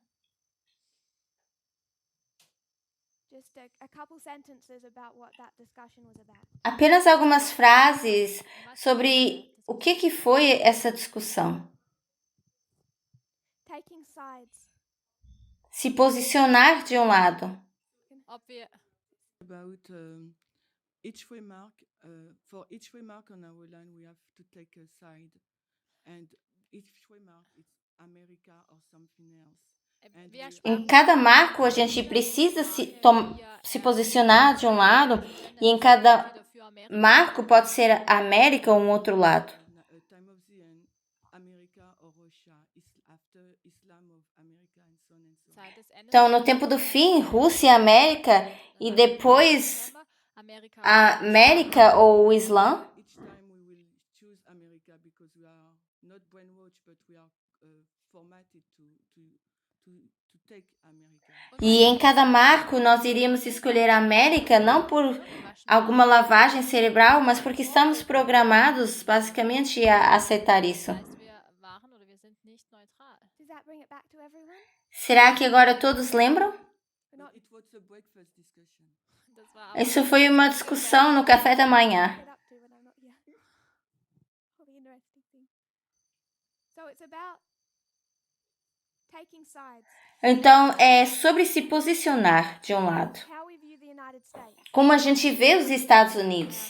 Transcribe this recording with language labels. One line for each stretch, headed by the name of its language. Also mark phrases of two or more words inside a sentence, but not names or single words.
Portuguese: Apenas algumas frases sobre o que foi essa discussão. Se posicionar de um lado.
German: Ob wir
English: About each remark, for each remark on our line, we have to take a side, and each remark is America or something else.
German: wir
Portuguese: Em cada marco, a gente precisa se posicionar de um lado, e em cada marco pode ser a América ou um outro lado.
English: Time of the end, America or Russia is after Islam of America and so on and so on.
German: Zeit des Endes
Portuguese: Então, no tempo do fim, Rússia e América, e depois
German: Amerika
Portuguese: a América ou o Islã.
English: Each time we will choose America because we are not brainwashed, but we are formatted to take America.
Portuguese: E em cada marco, nós iríamos escolher a América, não por alguma lavagem cerebral, mas porque estamos programados, basicamente, a aceitar isso.
German: heißt, wir waren oder wir sind nicht neutral.
Portuguese: Será que agora todos lembram?
English: It was a breakfast discussion.
German: Das war
Portuguese: Isso foi uma discussão no café da manhã. Então, é sobre se posicionar de um lado. Como a gente vê os Estados Unidos.